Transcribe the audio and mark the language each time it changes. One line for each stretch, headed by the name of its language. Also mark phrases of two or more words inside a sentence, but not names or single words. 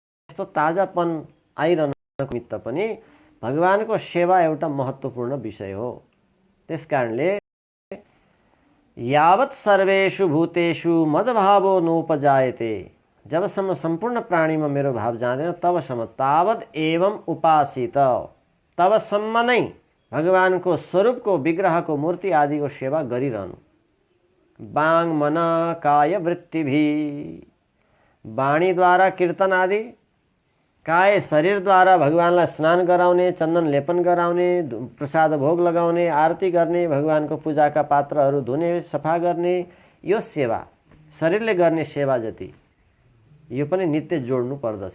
Nepali: यस्तो ताजापन आइरहनको निमित्त पनि भगवानको सेवा एउटा महत्त्वपूर्ण विषय हो।
Sanskrit: त्यसकारणले यावत् सर्वेषु भूतेषु मद्भावो नोपजायते,
Nepali: जबसम्म सम्पूर्ण प्राणीमा मेरो भाव जाँदैन तबसम्म
Sanskrit: तावद् एवं उपासित,
Nepali: तबसम्म नै भगवानको स्वरूपको विग्रहको मूर्ति आदिको सेवा गरिरहनु।
Sanskrit: बाङ मन काय वृत्तिभि,
Nepali: वाणीद्वारा कीर्तन आदि, काय शरीरद्वारा भगवानलाई स्नान गराउने, चन्दन लेपन गराउने, प्रसाद भोग लगाउने, आरती गर्ने, भगवानको पूजाका पात्रहरू धुने, सफा गर्ने, यो सेवा शरीरले गर्ने सेवा जति यो पनि नित्य जोड्नु पर्दछ।